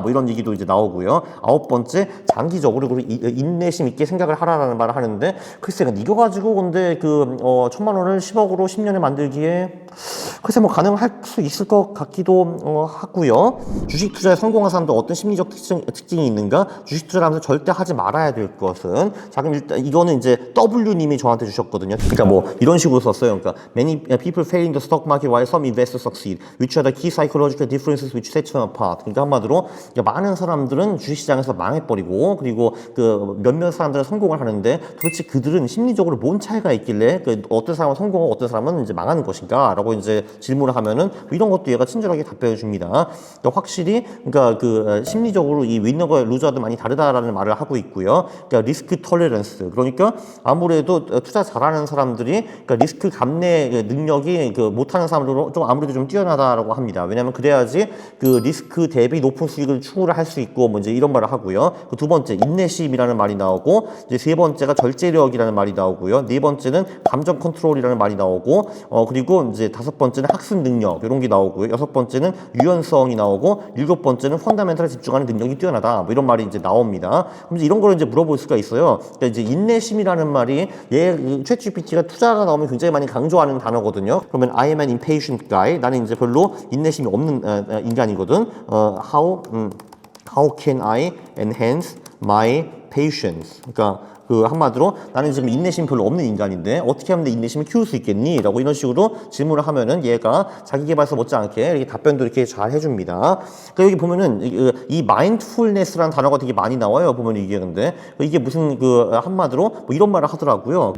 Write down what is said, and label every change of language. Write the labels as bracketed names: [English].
[Korean] 뭐 이런 얘기도 이제 나오고요. 아홉 번째, 장기적으로 그리고 인내심 있게 생각을 하라라는 말을 하는데, 글쎄 이거 가지고 근데 1,000만 원을 10억으로 10년에 만들기에 글쎄 뭐 가능할 수 있을 것 같기도 하고요. 주식 투자에 성공한 사람도 어떤 심리적 특징이 있는가? 주식 투자를 하면서 절대 하지 말아야 될 것은, 자 그럼 일단 이거는 이제 W님이 저한테 주셨거든요. 그러니까 뭐 이런 식으로 썼어요. 그러니까 [English] many people fail in the stock market while some investors succeed. Which are the key psychological differences which set them apart. [Korean] 그러니까 한마디로 많은 사람들은 주식시장에서 망해버리고 그리고 몇몇 사람들은 성공을 하는데 도대체 그들은 심리적으로 뭔 차이가 있길래 어떤 사람은 성공하고 어떤 사람은 이제 망하는 것인가? 라고 이제 질문을 하면은 이런 것도 얘가 친절하게 답변해 줍니다. 그러니까 확실히 심리적으로 이 위너와 루저도 많이 다르다라는 말을 하고 있고요. 그러니까 리스크 톨레런스, 그러니까 아무래도 투자 잘하는 사람들이 리스크 감내 능력이 못하는 사람들로 좀 아무래도 좀 뛰어나다라고 합니다. 왜냐하면 그래야지 그 리스크 대비 높은 수익을 추구를 할 수 있고 뭐 이제 이런 말을 하고요. 그 두 번째 인내심이라는 말이 나오고 이제 세 번째가 절제력이라는 말이 나오고요. 네 번째는 감정 컨트롤이라는 말이 나오고 그리고 이제 다섯 번째는 학습 능력 이런 게 나오고요. 여섯 번째는 유연성이 나오고 일곱 번째는 펀더멘털에 집중하는 능력이 뛰어나다. 뭐 이런 말이 이제 나옵니다. 그럼 이제 이런 거를 이제 물어볼 수가 있어요. 그러니까 이제 인내심이라는 말이 챗GPT가 투자가 나오면 굉장히 많이 강조하는 단어거든요. 그러면 [English] I am an impatient guy. [Korean] 나는 이제 별로 인내심이 없는 인간이거든. [English] How can I enhance my patience? [Korean] 그러니까 그 한마디로 나는 지금 인내심이 별로 없는 인간인데 어떻게 하면 내 인내심을 키울 수 있겠니? 라고 이런 식으로 질문을 하면은 얘가 자기계발서 못지않게 이렇게 답변도 이렇게 잘 해줍니다. 그러니까 여기 보면은 이 마인드풀네스라는 단어가 되게 많이 나와요. 보면 이게 근데 이게 무슨 그 한마디로 뭐 이런 말을 하더라고요.